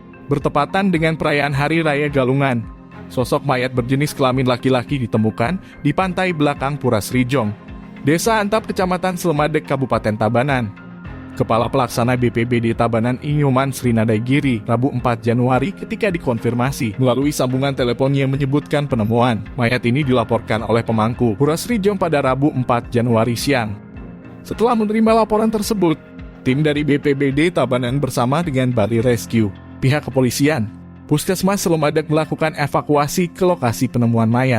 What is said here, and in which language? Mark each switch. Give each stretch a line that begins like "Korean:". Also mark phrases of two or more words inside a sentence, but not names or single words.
Indonesian: bertepatan dengan perayaan Hari Raya Galungan. Sosok mayat berjenis kelamin laki-laki ditemukan di pantai belakang Pura Srijong, Desa Antap, Kecamatan Slemadeg, Kabupaten Tabanan. Kepala Pelaksana BPBD Tabanan Inyoman Srinadaigiri, Rabu 4 Januari ketika dikonfirmasi melalui sambungan teleponnya menyebutkan penemuan mayat ini dilaporkan oleh pemangku Pura Srijong pada Rabu 4 Januari siang. Setelah menerima laporan tersebut, tim dari BPBD Tabanan bersama dengan Bali Rescue, pihak kepolisian, Puskesmas Slemadeg melakukan evakuasi ke lokasi penemuan mayat.